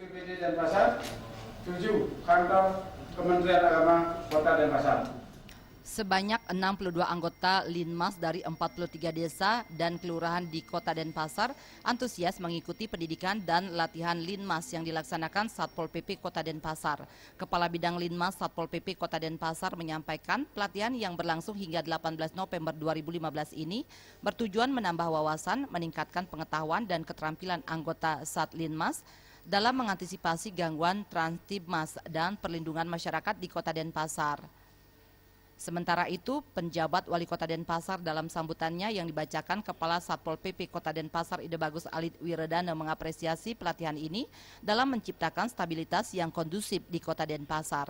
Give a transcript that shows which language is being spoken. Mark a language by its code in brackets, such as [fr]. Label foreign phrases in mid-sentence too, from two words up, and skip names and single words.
[id] Denpasar, 7 kantor Kementerian Agama Kota Denpasar. Sebanyak 62 anggota Linmas dari 43 desa dan kelurahan di Kota Denpasar antusias mengikuti pendidikan dan latihan Linmas yang dilaksanakan Satpol PP Kota Denpasar. Kepala Bidang Linmas Satpol PP Kota Denpasar menyampaikan pelatihan yang berlangsung hingga 18 November 2015 ini bertujuan menambah wawasan, meningkatkan pengetahuan dan keterampilan anggota Sat Linmas dalam mengantisipasi gangguan Transitmas dan perlindungan masyarakat di Kota Denpasar. Sementara itu, penjabat Wali Kota Denpasar dalam sambutannya yang dibacakan Kepala Satpol PP Kota Denpasar Ide Bagus Alit Wiredana mengapresiasi pelatihan ini dalam menciptakan stabilitas yang kondusif di Kota Denpasar.